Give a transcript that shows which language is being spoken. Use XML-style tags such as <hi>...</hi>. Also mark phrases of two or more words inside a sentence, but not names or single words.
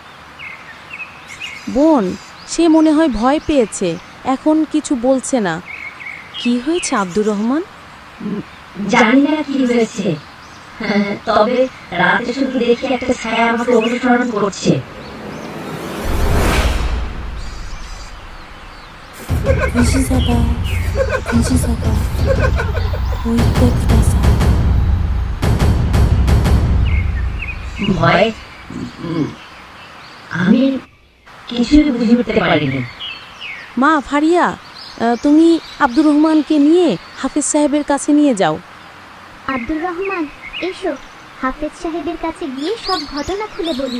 <bn>বোন, সে মনে হয় ভয় পেয়েছে, এখন কিছু বলছে না। কি হয়েছে আব্দুর রহমান? জানি না কি হয়েছে, তবে রাতে শুধু দেখি একটা ছায়া আমাকে অনুসরণ করছে।</bn> <ko>분신사바, 분신사바,</ko> <ja>おいでください.</ja> <bn>ভয়ে আমি কিছুই বুঝে উঠতে পারিনি। মা ফারিয়া, তুমি আব্দুর রহমানকে নিয়ে হাফেজ সাহেবের কাছে নিয়ে যাও। আব্দুর রহমান, এসো, হাফেজ সাহেবের কাছে গিয়ে সব ঘটনা খুলে বলি।</bn>